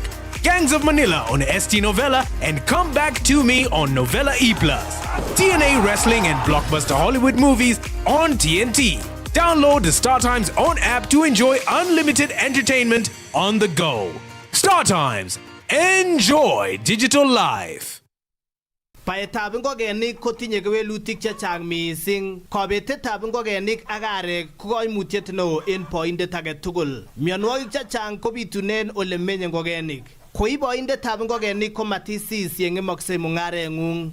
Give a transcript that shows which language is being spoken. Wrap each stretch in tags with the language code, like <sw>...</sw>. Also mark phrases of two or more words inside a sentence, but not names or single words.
<en>Gangs of Manila on ST Novella and Come Back to Me on Novella E+. TNA Wrestling and Blockbuster Hollywood movies on TNT. Download the Star Times own app to enjoy unlimited entertainment on the go. Star Times. Enjoy digital life.</en> <kln>Paetab ngokenik kotinye kewelutik chechang mising. Kobetetab ngokenik ak arek ko koimutiet neo en boindet age tugul. Mionwogik chechang kobitunen ole menye ngokenik. Koi boindetab ngokenik ko matisis yeng'emoksei mung'areng'ung.</kln>